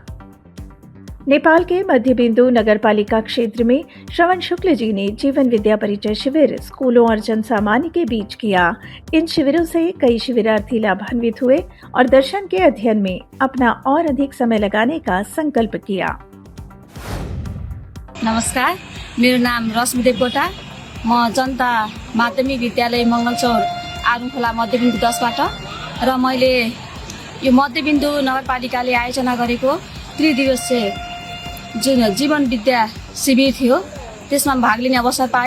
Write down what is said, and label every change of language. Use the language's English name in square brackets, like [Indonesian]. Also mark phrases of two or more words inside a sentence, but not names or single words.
[Hindi] नेपाल के मध्य बिंदु नगरपालिका क्षेत्र में श्रवण शुक्ल जी ने जीवन विद्या परिचय शिविर स्कूलों और जन सामान्य के बीच किया। इन शिविरों से कई शिविरार्थी लाभान्वित हुए और दर्शन के अध्ययन में अपना और अधिक समय लगाने का संकल्प किया। [Nepali] नमस्कार, मेरो नाम रश्मि देवकोटा, म जनता माध्यमिक विद्यालय मङ्गलचौर आरुङखोला मध्यबिन्दु 10 बाट र मैले यो मध्यबिन्दु नगरपालिकाले आयोजना गरेको त्रिदिवसीय जुन जीवन विद्या शिविर थियो त्यसमा भाग लिने अवसर पाएँ।